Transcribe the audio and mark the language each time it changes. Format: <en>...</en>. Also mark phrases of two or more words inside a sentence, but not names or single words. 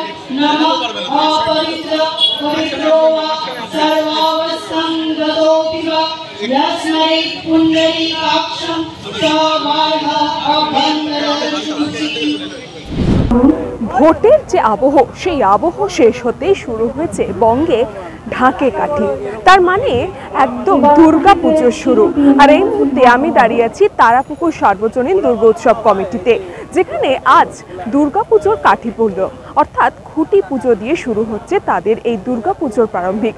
<sa>नमः अपरित्र पवित्रो वा सर्वावस्थांगतोऽपि वा यस्मै पुण्डरीकाक्षं सबाध अभ्यन्तरशुचिः।</sa> <bn>ভোটের যে আবহ সেই আবহ শেষ হতেই শুরু হয়েছে বঙ্গে ঢাকে কাঠি, তার মানে একদম দুর্গা পুজো শুরু। আর এই মুহূর্তে আমি দাঁড়িয়ে আছি তারাপুকুর সার্বজনীন দুর্গোৎসব কমিটিতে, যেখানে আজ দুর্গা পুজোর কাঠি পড়ল, অর্থাৎ খুঁটি পুজো দিয়ে শুরু হচ্ছে তাদের এই দুর্গা পুজোর প্রারম্ভিক।</bn>